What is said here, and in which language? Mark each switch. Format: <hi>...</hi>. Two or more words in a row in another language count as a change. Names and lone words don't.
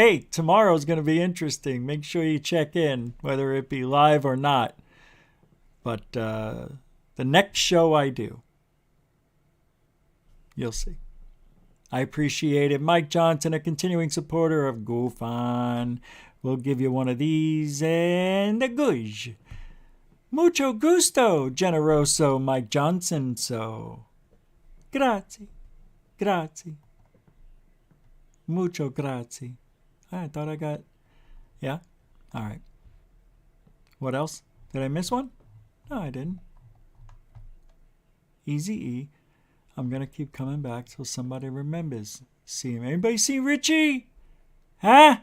<en>Hey, tomorrow's going to be interesting. Make sure you check in, whether it be live or not. But the next show I do, you'll see. I appreciate it. Mike Johnson, a continuing supporter of Goof on. We'll give you one of these and a guj.</en> <es>Mucho gusto, generoso Mike Johnson.</es> <it>So, grazie. Grazie. Mucho grazie.</it> <en>I thought I got... Yeah? All right. What else? Did I miss one? No, I didn't. Easy E. I'm going to keep coming back till somebody remembers. See him. Anybody see Richie? Huh?</en>